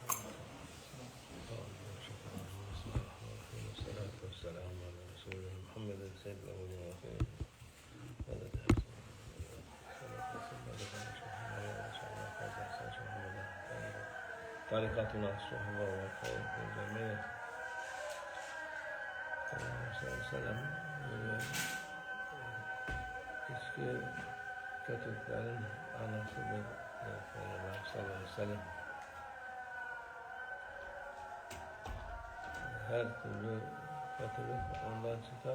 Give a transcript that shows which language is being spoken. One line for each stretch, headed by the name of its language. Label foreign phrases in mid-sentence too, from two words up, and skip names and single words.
Arabic: والصلاة والسلام على رسول محمد سيد الأولين والآخرين. طريقتنا الصحبة والخير في الجميع.
Turkish: Selam. İçki kötülüklerin anasıdır. Peygamber
Arabic: صلى الله عليه وسلم.
Turkish: Her türlü kötülük ondan çıkar.